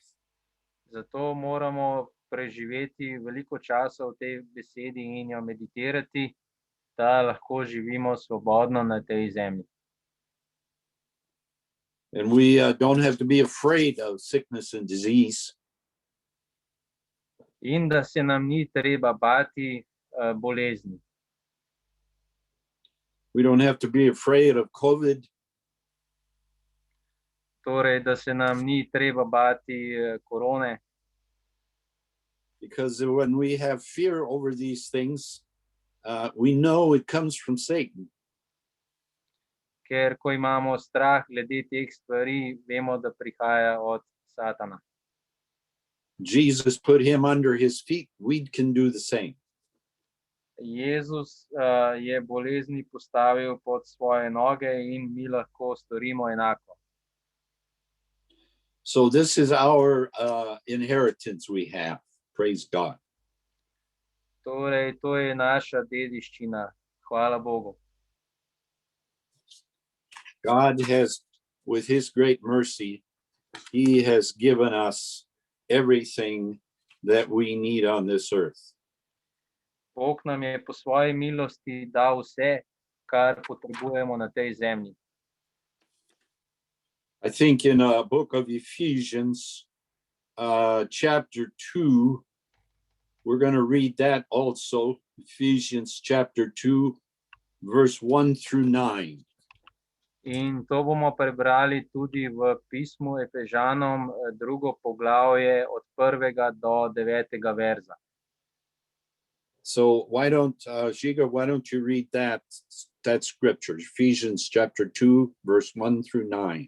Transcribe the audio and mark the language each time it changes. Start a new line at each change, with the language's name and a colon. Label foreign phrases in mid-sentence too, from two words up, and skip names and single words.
Slovenian: Zato moramo preživeti veliko časa v tej besedi in jo meditirati, da lahko živimo svobodno na tej zemlji.
English: And we don't have to be afraid of sickness and disease.
Slovenian: In da se nam ni treba bati bolezni.
English: We don't have to be afraid of COVID.
Slovenian: Torej, da se nam ni treba bati korone.
English: Because when we have fear over these things, we know it comes from Satan.
Slovenian: Ker ko imamo strah glede teh stvari, vemo, da prihaja od Satana.
English: Jesus put him under his feet. We can do the same.
Slovenian: Jezus je bolezni postavil pod svoje noge in mi lahko storimo enako.
English: So this is our inheritance we have. Praise God.
Slovenian: Torej, to je naša dediščina. Hvala Bogu.
English: God has, with his great mercy, he has given us everything that we need on this earth.
Slovenian: Bog nam je po svoji milosti dal vse, kar potrebujemo na tej zemlji.
English: I think in a book of Ephesians, chapter 2, we're going to read that also. Ephesians chapter 2, verse 1 through 9.
Slovenian: In to bomo prebrali tudi v pismu Efežanom, 2. poglavje od 1. do 9. verza.
English: So why don't, Žiga, why don't you read that scripture, Ephesians chapter 2, verse 1 through 9.